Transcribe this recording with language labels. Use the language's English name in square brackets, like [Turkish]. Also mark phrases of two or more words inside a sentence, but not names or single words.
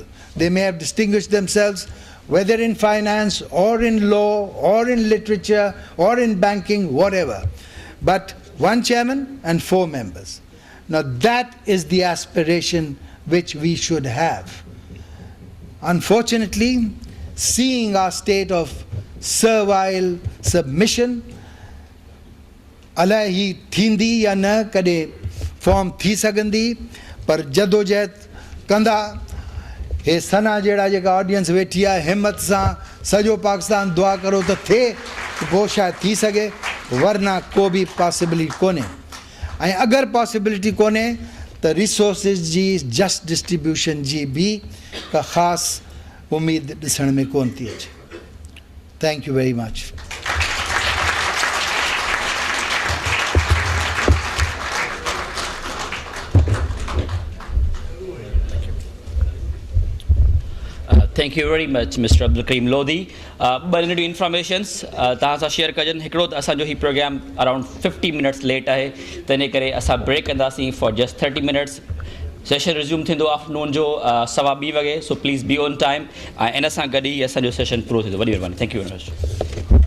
[English] They may have distinguished themselves whether in finance or in law or in literature or in banking, whatever. But 1 chairman and 4 members. Now that is the aspiration which we should have. Unfortunately, seeing our state of servile submission, [Sindhi] अलाही थींदी या न कॾहिं फॉर्म थी सघंदी, पर जदोजहद कंदा। हे सना जहिड़ा जेका ऑडियंस वेठी आहे, हिम्मत सां सॼो पाकिस्तान दुआ करो त थिए, पोइ शायदि थी सघे, वरना को बि पॉसिबिलिटी कोन्हे। ऐं अगरि पॉसिबिलिटी कोन्हे त रिसोर्सिस जी [English] just distribution [Sindhi] जी बि का ख़ासि उमेद ॾिसण में कोन थी अचे। [English] Thank you very much. Thank you very much, Mr. Abdul Karim Lodhi. But in informations, [Sindhi] तव्हां share कजन हिकिड़ो त असांजो ही program [English] around 50 minutes late [Sindhi] आहे, तंहिं करे असां break कंदासीं [English] for just 30 minutes. [Sindhi] Session resume थींदो afternoon जो 2:15 वॻे, [English] so please be on time. [Sindhi] ऐं इन सां गॾु ई असांजो session पूरो थींदो। वॾी महिरबानी। [English] Thank you very much.